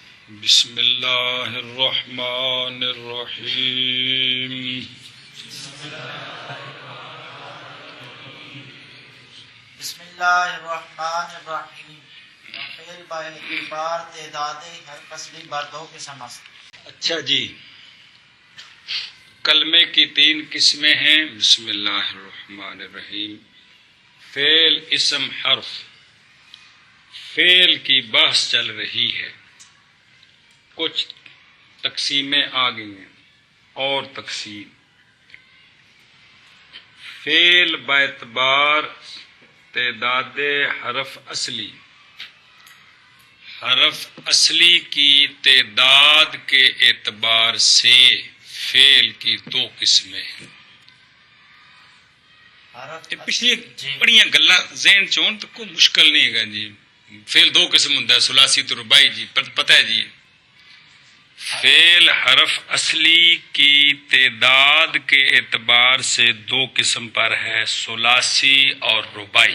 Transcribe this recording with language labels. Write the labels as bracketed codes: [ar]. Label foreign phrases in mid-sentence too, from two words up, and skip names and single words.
[ar] بسم اللہ الرحمن الرحیم بسم اللہ الرحمن الرحیم [fa] فعل با اعتبار تعداد ہر فصلی بر دو قسم است۔ [ur] اچھا جی، کلمے کی 3 قسمیں ہیں۔ [ar] بسم اللہ الرحمن الرحیم۔ [ur] فعل، اسم، حرف۔ فعل کی بحث چل رہی ہے، کچھ تقسیمیں آ گئی ہیں اور تقسیم۔ فعل باعتبار تعداد حرف اصلی، حرف اصلی کی تعداد کے اعتبار سے فعل کی 2 قسمیں ہیں۔ [pa] پچھلی بڑیاں گلاں ذہن چون تو [ur] کوئی مشکل نہیں ہے جی۔ فعل 2 قسم ہوتا ہے، ثلاثی تو رباعی جی، پتہ ہے جی۔ فعل حرف اصلی کی تعداد کے اعتبار سے 2 قسم پر ہے، ثلاثی اور رباعی۔